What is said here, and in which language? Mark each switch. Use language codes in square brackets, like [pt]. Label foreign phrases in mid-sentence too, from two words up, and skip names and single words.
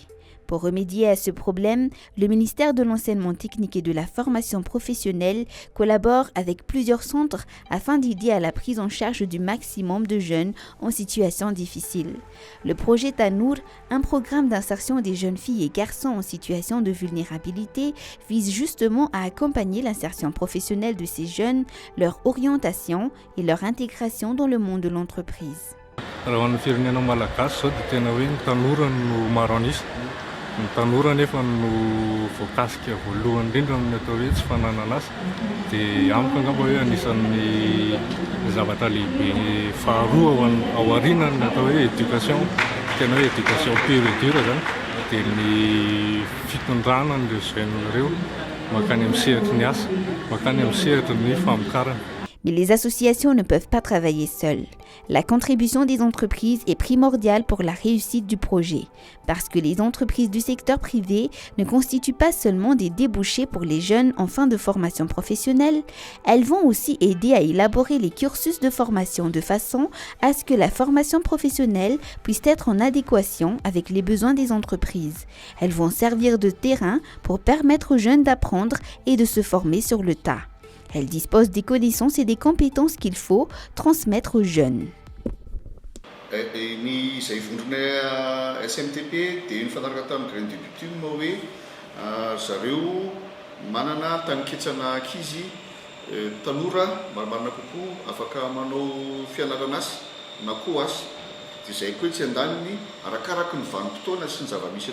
[fr] Pour remédier à ce problème, le ministère de l'Enseignement technique et de la formation professionnelle collabore avec plusieurs centres afin d'aider à la prise en charge du maximum de jeunes en situation difficile. Le projet Tanour, un programme d'insertion des jeunes filles et garçons en situation de vulnérabilité, vise justement à accompagner l'insertion professionnelle de ces jeunes, leur orientation et leur intégration dans le monde de l'entreprise. [mg] Ny tanora nefa no voakasika voalohany indrindra amin'ny atao hoe tsy fananana asa dia amiko angamba hoe anisan'ny zavatra lehibe faharoa ao aorianany atao hoe éducation tena hoe [fr] éducation pure et dure [mg] zany dia ny fitondrana an'ireo jeune ireo makany amin'ny sehatry ny asa makany amin'ny sehatry ny famokarana. [fr] Mais les associations ne peuvent pas travailler seules. La contribution des entreprises est primordiale pour la réussite du projet, parce que les entreprises du secteur privé ne constituent pas seulement des débouchés pour les jeunes en fin de formation professionnelle, elles vont aussi aider à élaborer les cursus de formation de façon à ce que la formation professionnelle puisse être en adéquation avec les besoins des entreprises. Elles vont servir de terrain pour permettre aux jeunes d'apprendre et de se former sur le tas. Elle dispose des connaissances et des compétences qu'il faut transmettre aux jeunes. [mg] Ny izay vondrona SMTP dia ny fanaraka tamin'ny Graines de Bitume hoe zareo manana taniketsana ankizy tanora marimarina kokoa afaka manao fianarana asa na koa asa dia izay koa tsy andaniny arakaraka ny vanim-potoana sy ny zava-misy